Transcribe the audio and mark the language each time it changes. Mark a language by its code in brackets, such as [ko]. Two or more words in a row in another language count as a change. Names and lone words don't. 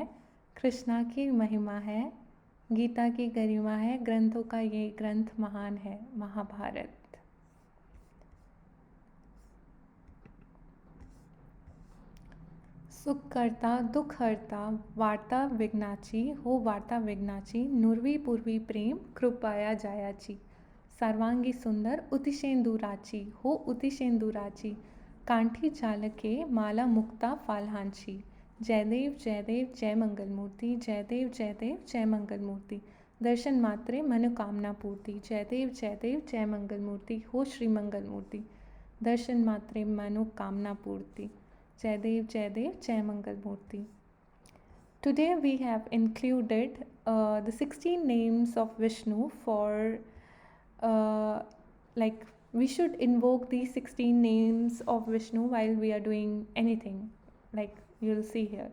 [hi] कृष्णा की महिमा है, गीता की गरिमा है, ग्रंथों का ये ग्रंथ महान है, महाभारत. [mr] सुख करता दुख हरता, वार्ता विघ्नाची, हो वार्ता विघ्नाची, नुरवी पूर्वी प्रेम कृपाया जायाची. सर्वांगी सुंदर उतिशेंदुराची, हो उतिशेंदुराची, कांठी चालके माला मुक्ता फाल्हांची. जयदेव जयदेव जय मंगल मूर्ति, जयदेव जयदेव जय मंगल मूर्ति, दर्शन मात्रे मनोकामना पूर्ति. जयदेव जयदेव जय मंगल मूर्ति, हो श्री मंगल मूर्ति, दर्शन मात्रे मनोकामना पूर्ति. जयदेव जयदेव जय मंगल मूर्ति. [en] Today we have included the 16 names of Vishnu for like we should invoke these 16 names of Vishnu while we are doing anything, like you'll see here.